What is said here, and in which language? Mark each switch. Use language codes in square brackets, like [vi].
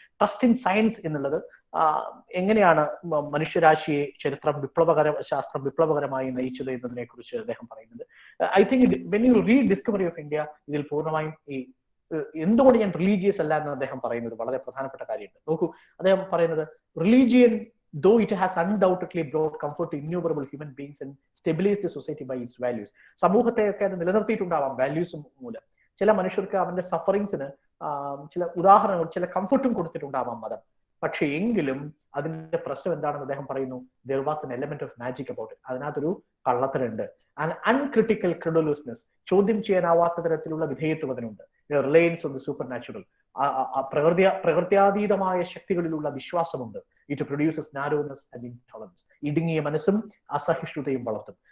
[ml] Trust in science എന്നുള്ളത് എങ്ങനെയാണ് മനുഷ്യരാശിയെ ശാസ്ത്രം വിപ്ലവകരമായി നയിച്ചത് എന്നതിനെ കുറിച്ച് അദ്ദേഹം പറയുന്നത്. [en] I think when you read Discovery of India, [ml] ഇതിൽ പൂർണ്ണമായും ഈ എന്തുകൊണ്ട് ഞാൻ റിലീജിയസ് അല്ല എന്ന് അദ്ദേഹം പറയുന്നത് വളരെ പ്രധാനപ്പെട്ട കാര്യമുണ്ട്. നോക്കൂ, അദ്ദേഹം പറയുന്നത് [en] Religion, though it has undoubtedly brought comfort to innumerable human beings and stabilized the society by its values. [ml] സമൂഹത്തെയൊക്കെ അത് നിലനിർത്തിയിട്ടുണ്ടാവാം വാല്യൂസും മൂലം. ചില മനുഷ്യർക്ക് അവന്റെ സഫറിങ്സിന് ചില ഉദാഹരണങ്ങൾ, ചില കംഫർട്ടും കൊടുത്തിട്ടുണ്ടാവാം മതം. പക്ഷെ എങ്കിലും അതിന്റെ പ്രശ്നം എന്താണെന്ന് അദ്ദേഹം പറയുന്നു, [en] there was an element of magic about it. [ml] അതിനകത്തൊരു കള്ളത്തരമുണ്ട്. [en] and uncritical credulousness, [ml] ചോദ്യം ചെയ്യാനാവാത്ത തരത്തിലുള്ള വിധേയത്വത്തിനുണ്ട്. [en] reliance on the supernatural, [ml] പ്രകൃത്യാതീതമായ ശക്തികളിലുള്ള വിശ്വാസമുണ്ട്. [en] it produces narrowness and intolerance, [ml] ഇടുങ്ങിയ മനസ്സും അസഹിഷ്ണുതയും വളർത്തും.